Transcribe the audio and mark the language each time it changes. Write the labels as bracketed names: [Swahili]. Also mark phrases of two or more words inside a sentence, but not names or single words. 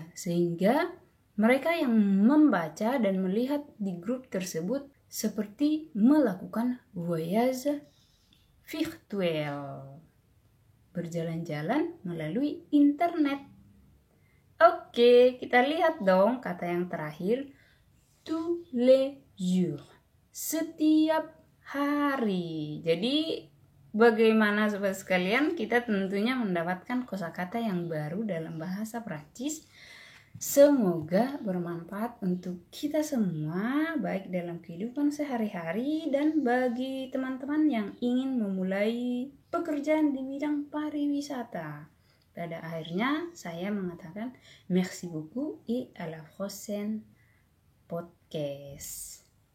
[Indonesian] Sehingga mereka yang membaca dan melihat di grup tersebut seperti melakukan voyage virtual. Berjalan-jalan melalui internet. Oke, kita lihat dong kata yang terakhir. [French] Tous les jours. [Indonesian] Setiap hari. Jadi bagaimana sobat sekalian, kita tentunya mendapatkan kosakata yang baru dalam bahasa Prancis. Semoga bermanfaat untuk kita semua, baik dalam kehidupan sehari-hari dan bagi teman-teman yang ingin memulai pekerjaan di bidang pariwisata. Pada akhirnya saya mengatakan [French] merci beaucoup et à la prochaine podcast.